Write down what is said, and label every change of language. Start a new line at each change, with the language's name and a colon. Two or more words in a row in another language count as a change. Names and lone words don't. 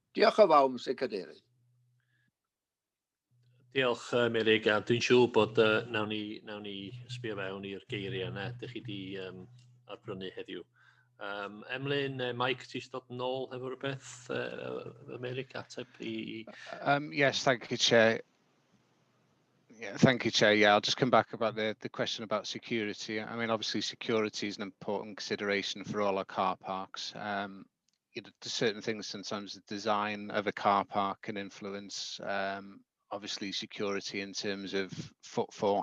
Welsh: Diolch yn fawr, Mr Cadeirydd. Diolch, Meirig, a dwi'n siŵr bod nawn ni sbio fewn i'r geiriau yna, ydych chi wedi arbrynu heddiw. Emlyn, Mike, ti eisiau dod yn ôl efo rhywbeth, Meirig, ateb i...
English: Yes, thank you, Chair. Yeah, thank you, Chair. Yeah, I'll just come back about the question about security. I mean, obviously, security is an important consideration for all our car parks. There's certain things, sometimes the design of a car park can influence, obviously, security in terms of footfall.